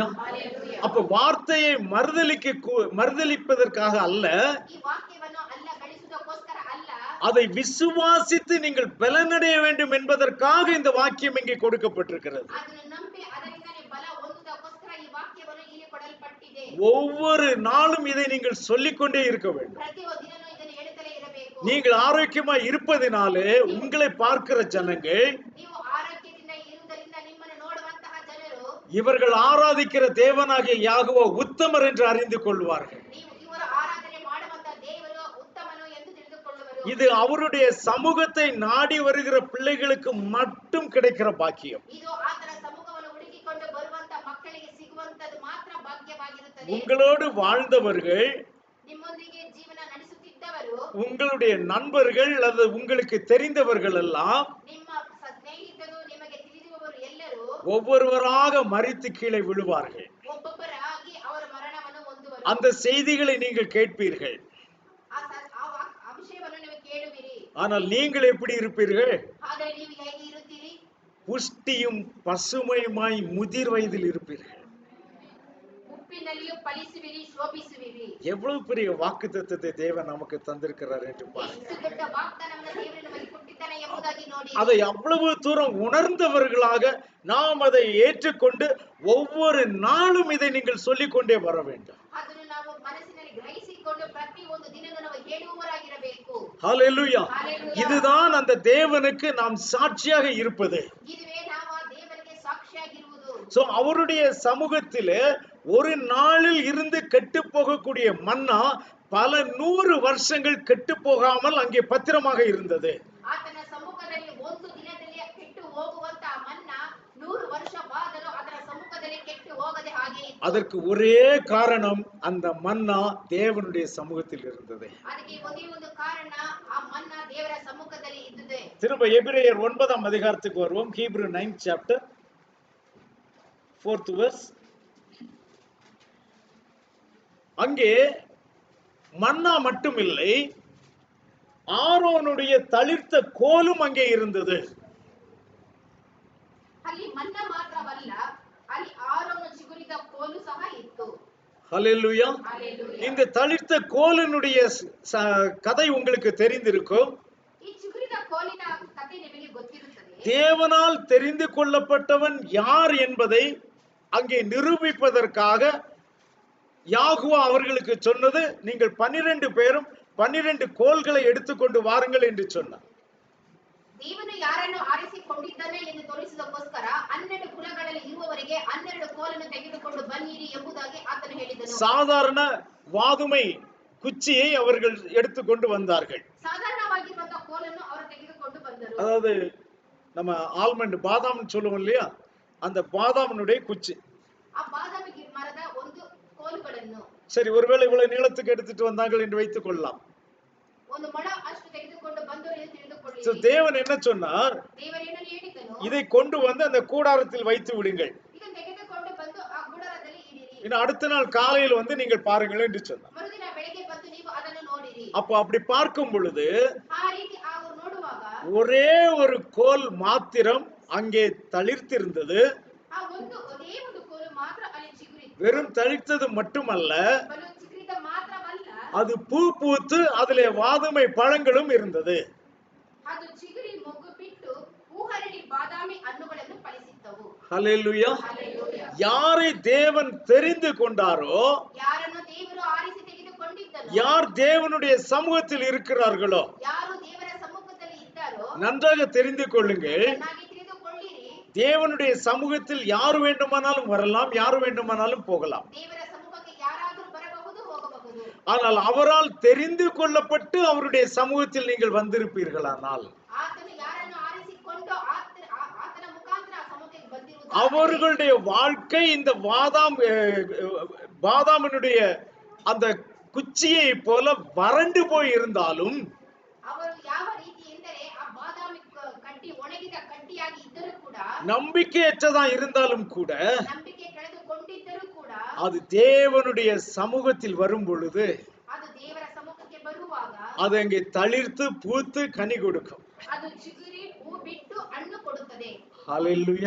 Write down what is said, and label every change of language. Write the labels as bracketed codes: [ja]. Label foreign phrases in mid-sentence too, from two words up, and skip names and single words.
[ta] ஹalleluya. அப்ப வார்த்தையை மறுதலிப்பதற்காக அல்ல, [kn] ಈ ವಾಕ್ಯವನ್ನು ಅಲ್ಲಗಲಿಸುವುದಕ್ಕೋಸ್ಕರ ಅಲ್ಲ, [ta] அதை விசுவாசித்து நீங்கள் பலனடைய வேண்டும் என்பதற்காக இந்த வாக்கியம் இங்கே கொடுக்கப்பட்டிருக்கிறது. [kn] ಅದನ್ನು ನಂಬಿ ಅದರಿಂದ ನೀವು ಬಲ ಹೊಂದುವುದಕ್ಕೋಸ್ಕರ ಈ ವಾಕ್ಯವನ್ನು ಇಲ್ಲಿ ಕೊಡಲ್ಪಟ್ಟಿದೆ. [ta] ஒவ்வொரு நாளும் இதை நீங்கள் சொல்லிக்கொண்டே இருக்க வேண்டும். [kn] ಪ್ರತಿಯೊಂದು ದಿನನೂ ಇದನ್ನು ಹೇಳುತ್ತಲೇ ಇರಬೇಕು. [ta] நீங்கள் ஆரோக்கியமாய் இருப்பதினாலே உங்களை பார்க்கிற ஜனங்கள் [kn] ನೀವು ಆರೋಗ್ಯದಿಂದ ಇರುವುದರಿಂದ ನಿಮ್ಮನ್ನು ನೋಡುವಂತಹ ಜನರು [ta] இவர்கள் ஆராதிக்கிற தேவனாகிய யாகோவா உத்தமர் என்று அறிந்து கொள்வார்கள். [kn] ನೀವು ಇವರು ಆರಾಧನೆ ಮಾಡುವಂತಹ ದೇವರು ಉತ್ತಮನು ಎಂದು ತಿಳಿದುಕೊಳ್ಳುವರು. [ta] இது அவருடைய சமூகத்தை நாடி வருகிற பிள்ளைகளுக்கு மட்டும் கிடைக்கிற பாக்கியம். [kn] ಇದು ಆತನ ಸಮ್ಮುಖವನ್ನು ಹುಡುಕಿಕೊಂಡು ಬರುವಂತ ಮಕ್ಕಳಿಗೆ ಸಿಗುವಂತದ್ದು ಮಾತ್ರ ಭಾಗ್ಯವಾಗಿರುತ್ತದೆ. [ta] உங்களோடு வாழ்ந்தவர்கள், [kn] ನಿಮ್ಮೊಂದಿಗೆ ಜೀವನ ನಡೆಸುತ್ತಿದ್ದವರು, [ta] உங்களுடைய நண்பர்கள் அல்லது உங்களுக்கு தெரிந்தவர்கள் எல்லாம் [kn] ನಿಮ್ಮ ಸ್ನೇಹಿತರು [ta] ஒவ்வொருவராக மரித்து கீழே விழுவார்கள். [kn] ಒಬ್ಬೊಬ್ಬರಾಗಿ ಅವರ ಮರಣವನ್ನು ಹೊಂದುವರು. [ta] அந்த செய்திகளை நீங்கள் கேட்பீர்கள். [kn] ಆ ವಿಷಯವನ್ನು ನೀವು ಕೇಳುವಿರಿ. [ta] ஆனால் நீங்கள் எப்படி இருப்பீர்கள்? [kn] ಆದರೆ ನೀವು ಹೇಗೆ ಇರುತ್ತೀರಿ? [ta] புஷ்டியும் பசுமையுமாய் முதிர் வயதில் இருப்பீர்கள். [kn] ಉಪ್ಪಿನಲ್ಲಿಯೂ ಫಲಿಸುವಿರಿ, ಶೋಭಿಸುವಿರಿ. [ta] எவ்வளவு பெரிய வாக்குத்தத்தத்தை தேவன் நமக்கு தந்திருக்கிறார் என்று [kn] ಎಷ್ಟು [ta] பாருங்கள். [kn] ದೊಡ್ಡ ವಾಗ್ದಾನವನ್ನು ದೇವರು ನಮಗೆ ಕೊಟ್ಟಿದ್ದಾನೆ ಎಂಬುದಾಗಿ ನೋಡಿ. [ta] அதை அவ்வளவு தூரம் உணர்ந்தவர்களாக நாம் அதை ஏற்றுக்கொண்டு ஒவ்வொரு நாளும் இதை நீங்கள் சொல்லிக்கொண்டே வர வேண்டும். [kn] ಅದನ್ನು ನಾವು ಮನಸ್ಸಿನಲ್ಲಿ ಗ್ರಹಿಸಿಕೊಂಡು ಪ್ರತಿ ಒಂದು ದಿನವೂ ನಾವು ಹೇಳುವವರಾಗಿರಬೇಕು. [ta] ஹல்லேலூயா. [kn] Hallelujah. [ta] இதுதான் அந்த தேவனுக்கு நாம் சாட்சியாக இருப்பது. [kn] ಇದುವೇ ನಾವು ಆ ದೇವರಿಗೆ ಸಾಕ್ಷಿಯಾಗಿರುವುದು. [ta] சோ அவருடைய சமூகத்திலே ஒரு நாளில் இருந்து கெட்டு போகக்கூடிய மன்னா பல 100 வருஷங்கள் கெட்டு போகாமல் அங்கே பத்திரமாக இருந்தது. [kn] ಆತನ ಸಮ್ಮುಖದಲ್ಲಿ ಒಂದು ದಿನದಲ್ಲಿ ಕೆಟ್ಟು ಹೋಗುವಂತ ಮನ್ನಾ 100 ವರ್ಷವಾದರೂ ಅದರ ಸಮ್ಮುಖದಲ್ಲಿ ಕೆಟ್ಟು ಹೋಗದೆ ಹಾಗೆ ಇತ್ತು. [ta] அதற்கு ஒரே காரணம் அந்த மன்னா தேவனுடைய சமூகத்தில் இருந்தது. [kn] ಅದಕ್ಕೆ ಒಂದೇ ಒಂದು ಕಾರಣ, ಆ ಮನ್ನಾ ದೇವರ ಸಮ್ಮುಖದಲ್ಲಿ ಇದ್ದುದೇ. [ta] திரும்ப எபிரேயர் 9ஆம் அதிகாரத்துக்கு வருவோம். [en] ஹீப்ரு 9th chapter 4th verse. [ta] அங்கே மன்னா மட்டும் இல்லை, ஆரோனுடைய தளிர்த்த கோலும் அங்கே இருந்தது. [kn] ಅಲ್ಲಿ ಮನ್ನಾ ಮಾತ್ರವಲ್ಲ, ಅಲ್ಲಿ ಆರೋನ ಚಿಗುರಿದ ಕೋಲು ಸಹ ಇತ್ತು. [ta] ஹல்லேலூயா. [kn] Hallelujah. [ta] இந்த தளிர்த்த கோலினுடைய கதை உங்களுக்கு தெரிந்திருக்கும். [kn] ಈ ಚಿಗುರಿದ ಕೋಲಿನ ಕಥೆ ನಿಮಗೆ ಗೊತ್ತಿರುತ್ತದೆ. [ta] தேவனால் தெரிந்து கொள்ளப்பட்டவன் யார் என்பதை அங்கே நிரூபிப்பதற்காக யாகுவா அவர்களுக்கு சொன்னது, நீங்கள் 12 பேரும் 12 கோல்களை எடுத்துக்கொண்டு வாருங்கள் என்று சொன்னார். [kn] ದೇವನು ಯಾರನ್ನು ಆರಿಸಿಕೊಂಡಿದ್ದಾನೆ ಎಂದು ತೋರಿಸುವುದಕ್ಕೋಸ್ಕರ 12 ಕುಲಗಳಲ್ಲಿ ಇರುವವರಿಗೆ 12 ಕೋಲನ್ನು ತೆಗೆದುಕೊಂಡು ಬನ್ನಿರಿ ಎಂಬುದಾಗಿ ಆತನು ಹೇಳಿದನು. [ta] சாதாரண வாதுமை குச்சியை அவர்கள் எடுத்துக்கொண்டு வந்தார்கள். [kn] ಸಾಧಾರಣವಾಗಿರುವಂತಹ ಕೋಲನ್ನು ಅವರು ತೆಗೆದುಕೊಂಡು ಬಂದರು. [ta] அதாவது நம்ம ஆல்மண்ட் பாதாம்னு சொல்லுவோம் இல்லையா, அந்த பாதாமினுடைய குச்சி. [kn] ಆ ಬಾದಾಮಿ ಮರದ ಒಂದು ಕೋಲುಗಳನ್ನು, [ta] சரி, ஒருவேளை இவ்வளவு நீளத்துக்கு எடுத்துட்டு வந்தார்கள் என்று வைத்துக் கொள்ளலாம். [kn] ಒಂದು ಮೊಳ ಅಷ್ಟು ತೆಗೆದುಕೊಂಡು ಬಂದರು ಎಂದು ತಿಳಿದುಕೊಳ್ಳಿ. [ta] So, தேவன் என்ன சொன்னார்? [kn] ದೇವರೇನು ಹೇಳಿದನು? [ta] இதை கொண்டு வந்து அந்த கூடாரத்தில் வைத்து விடுங்கள். [kn] ಇದನ್ನು ತೆಗೆದುಕೊಂಡು ಬಂದು ಆ ಗುಡಾರದಲ್ಲಿ ಇಡಿರಿ. [ta] இன்னும் அடுத்த நாள் காலையில் வந்து நீங்கள் பாருங்கள் என்று சொன்னார். [kn] ಮರುದಿನ ಬೆಳಗ್ಗೆ ಬಂದು ನೀವು ಅದನ್ನು ನೋಡಿರಿ. [ta] அப்போ அப்படி பார்க்கும் பொழுது [kn] ಆ ರೀತಿ ಅವರು ನೋಡುವಾಗ [ta] ஒரே ஒரு கோல் மாத்திரம் அங்கே தளிர்த்திருந்தது. [kn] ಆ ಒಂದೇ ಒಂದು ಕೋಲು ಮಾತ್ರ ಅಲ್ಲಿ ಚಿಗುರಿತ್ತು. [ta] வெறும் தளிர்த்தது மட்டுமல்ல, [kn] ಬಲು ಚಿಗುರಿದ ಮಾತ್ರವಲ್ಲ, [ta] அது பூ பூத்து அதிலே வாதுமை பழங்களும் இருந்தது. [kn] ಅದು ಚಿಗುರಿ ಮೊಗ್ಗು ಬಿಟ್ಟು ಹೂಹರಡಿ ಬಾದಾಮಿ ಹಣ್ಣುಗಳನ್ನು ಫಲಿಸಿದ್ದವು. [ta] ஹல்லேலூயா. [kn] Hallelujah. [ta] யாரை தேவன் தெரிந்து கொண்டாரோ, [kn] ಯಾರನ್ನು ದೇವರು ಆರಿಸಿ ತೆಗೆದುಕೊಂಡಿದ್ದನೋ, [ta] யார் தேவனுடைய சமூகத்தில் இருக்கிறார்களோ, [kn] ಯಾರು ದೇವರ ಸಮ್ಮುಖದಲ್ಲಿ ಇದ್ದಾರೋ [ta] நன்றாக தெரிந்து கொள்ளுங்கள். [kn] ಚೆನ್ನಾಗಿ ತಿಳಿದುಕೊಳ್ಳಿರಿ. [ta] தேவனுடைய சமூகத்தில் யார் வேண்டுமானாலும் வரலாம், யார் வேண்டுமானாலும் போகலாம். [kn] ದೇವರ ಸಮ್ಮುಖಕ್ಕೆ ಯಾರಾದರೂ ಬರಬಹುದು, ಹೋಗಬಹುದು. [ta] ஆனால் அவரால் தெரிந்து கொள்ளப்பட்டு அவருடைய சமூகத்தில் நீங்கள் வந்திருப்பீர்களானால், [kn] ಆತನು ಯಾರನ್ನು ಆರಿಸಿಕೊಂಡು ಆತನ ಮುಖಾಂತರ ಆ ಸಮ್ಮುಖಕ್ಕೆ ಬಂದಿರುವುದು, [ta] அவர்களுடைய வாழ்க்கை இந்த பாதாமினுடைய அந்த குச்சியை போல வறண்டு போய் இருந்தாலும், [kn] ಅವರು ಯಾವ ರೀತಿ ಎಂದರೆ ಆ ಬಾದಾಮಿ ಕಡ್ಡಿ ಒಣಗಿದ ಕಡ್ಡಿಯಾಗಿ ಇದ್ದರೂ ಕೂಡ, [ta] நம்பிக்கையற்றதா இருந்தாலும் கூட, [kn] ನಂಬಿಕೆ ಕಳೆದುಕೊಂಡಿದ್ದರೂ ಕೂಡ, [ta] அது தேவனுடைய சமூகத்தில் வரும் பொழுது [kn] ಅದು ದೇವರ ಸಮ್ಮುಖಕ್ಕೆ ಬರುವಾಗ [ta] அது அங்கே தளிர்த்து பூத்து கனி கொடுக்கும். [kn] ಅದು ಚಿಗುರಿ ಹೂ ಬಿಟ್ಟು ಹಣ್ಣು ಕೊಡುತ್ತದೆ. [ta] ஹல்லேலூயா.